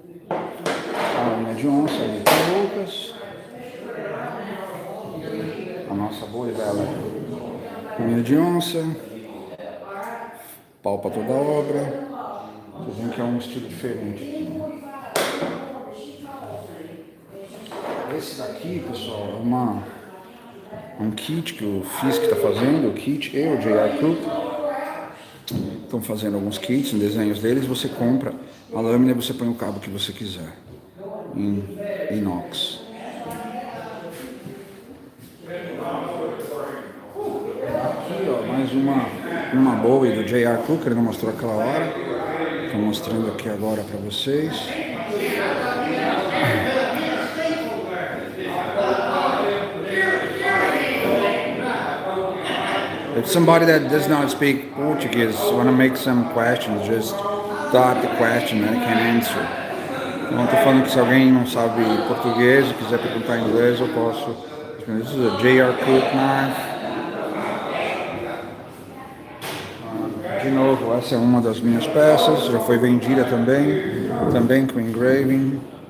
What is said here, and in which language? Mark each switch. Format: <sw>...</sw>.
<pt>A unha de onça ali com o Lucas. A nossa boa e velha unha de onça. Palpa toda a obra. Vocês veem que é um estilo diferente. Esse daqui, pessoal, é um kit que o Fisk está fazendo, o kit e o J.R. Cook estão fazendo alguns kits, em desenhos deles. Você compra a lâmina e você põe o cabo que você quiser em inox. Aqui, ó, mais uma Bowie do J.R. Cook, ele não mostrou aquela hora. Estou mostrando aqui agora para vocês.</pt> <en>If somebody that does not speak Portuguese want to make some questions, just start the question and I can answer.</en> <pt>Então, estou falando que se alguém não sabe português e quiser perguntar em inglês, eu posso.</pt> <en>This is a J.R. Cook knife.</en> <pt>De novo, essa é uma das minhas peças, já foi vendida também com engraving.</pt>